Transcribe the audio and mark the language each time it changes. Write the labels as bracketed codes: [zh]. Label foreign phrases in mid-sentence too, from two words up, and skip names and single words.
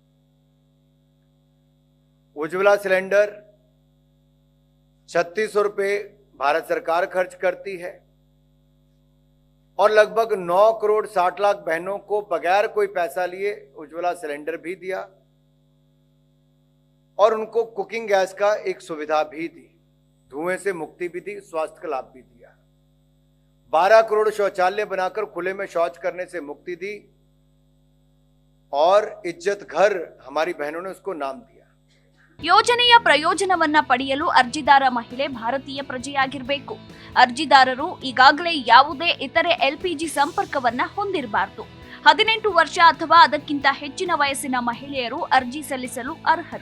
[hi] उज्ज्वला सिलेंडर 3600 रुपये भारत सरकार खर्च करती है और लगभग 9 करोड़ 60 लाख बहनों को बगैर कोई पैसा लिए उज्ज्वला सिलेंडर भी दिया और उनको कुकिंग गैस का एक सुविधा भी दी, धुएं से मुक्ति भी दी, स्वास्थ्य का लाभ भी दिया। 12 करोड़ शौचालय बनाकर खुले में शौच करने से मुक्ति दी और इज्जत घर हमारी बहनों ने उसको नाम दिया। [kn] ಯೋಜನೆಯ ಪ್ರಯೋಜನವನ್ನ ಪಡೆಯಲು ಅರ್ಜಿದಾರ ಮಹಿಳೆ ಭಾರತೀಯ ಪ್ರಜೆಯಾಗಿರಬೇಕು. ಅರ್ಜಿದಾರರು ಈಗಾಗಲೇ ಯಾವುದೇ ಇತರೆ LPG ಸಂಪರ್ಕವನ್ನ ಹೊಂದಿರಬಾರದು. 18 ವರ್ಷ ಅಥವಾ ಅದಕ್ಕಿಂತ ಹೆಚ್ಚಿನ ವಯಸ್ಸಿನ ಮಹಿಳೆಯರು ಅರ್ಜಿ ಸಲ್ಲಿಸಲು ಅರ್ಹರು.